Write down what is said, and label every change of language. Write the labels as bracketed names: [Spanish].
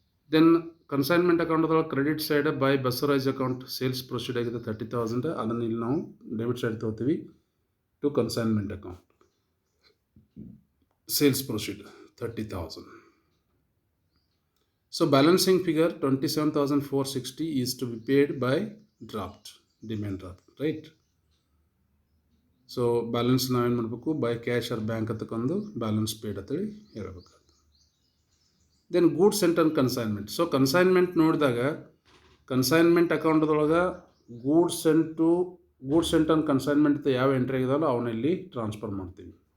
[Kannada] Then consignment ಅಕೌಂಟ್ದೊಳಗೆ credit side by Basavaraj account sales proceed ಆಗಿದೆ 30,000. ಅದನ್ನು ಇಲ್ಲಿ ನಾವು ಡೆಬಿಟ್ ಸೈಡ್ ತೊಗೋತೀವಿ to consignment account sales proceed 30,000. [English] So balancing figure 27,460 is to be paid by draft, demand draft, right? [Kannada] So balance ನಾವೇನು ಮಾಡಬೇಕು, by cash or bank ಅಂತಕೊಂಡು balance paid ಅಂತೇಳಿ ಹೇಳ್ಬೇಕಾಗ್ತದೆ. Then goods scent on consignment. So consignment ನೋಡಿದಾಗ consignment ಅಕೌಂಟ್ದೊಳಗೆ goods scent on consignment ಯಾವ entry ಆಗಿದಾವಲ್ಲ ಅವನ್ನ ಇಲ್ಲಿ transfer ಮಾಡ್ತೀವಿ.